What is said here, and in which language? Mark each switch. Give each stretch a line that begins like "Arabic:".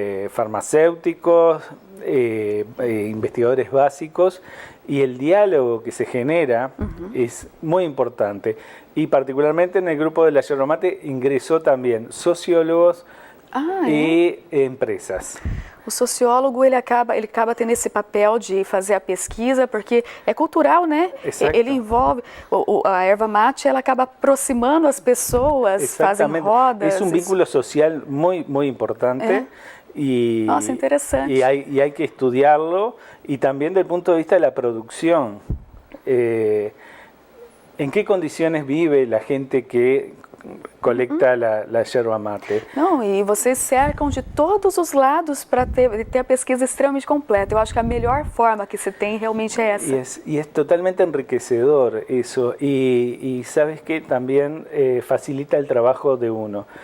Spanish: farmacéuticos, investigadores básicos, y el diálogo que se genera es muy importante. Y particularmente en el grupo de la Yerba Mate ingresó también sociólogos e empresas.
Portuguese: O sociólogo ele acaba tendo esse papel de fazer a pesquisa porque é cultural, né? Ele envolve a erva mate, ela acaba aproximando as pessoas, fazem rodas.
Spanish: Es un vínculo social muy importante.
Portuguese: Nossa, interessante.
Spanish: Y hay que estudiarlo y también desde el punto de vista de la producción. ¿En qué condiciones vive la gente que colecta la yerba mate?
Portuguese: Não, e vocês cercam de todos os lados para ter a pesquisa extremamente completa. Eu acho que a melhor forma que se tem realmente é essa.
Spanish: Y es totalmente enriquecedor eso. Y sabes que también facilita el trabajo de uno.